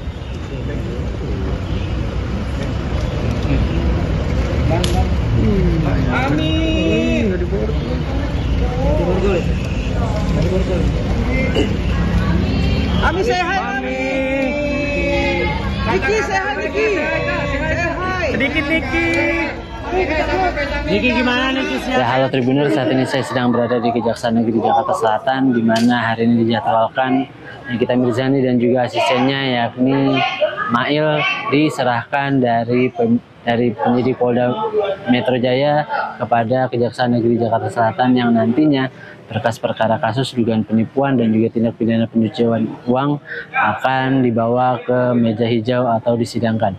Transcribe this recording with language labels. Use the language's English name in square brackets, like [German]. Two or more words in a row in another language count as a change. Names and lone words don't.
[Indonesian] Amin. Amin sehat. Amin. Niki sehat, Niki. Sedikit Niki. Niki gimana Niki sehat? Ya, halo Tribuners, saat ini saya sedang berada di Kejaksaan Negeri Jakarta Selatan, di mana hari ini dijadwalkan Nikita Mirzani dan juga asistennya yakni Mail diserahkan dari penyidik Polda Metro Jaya kepada Kejaksaan Negeri Jakarta Selatan, yang nantinya berkas perkara kasus dugaan penipuan dan juga tindak pidana pencucian uang akan dibawa ke meja hijau atau disidangkan.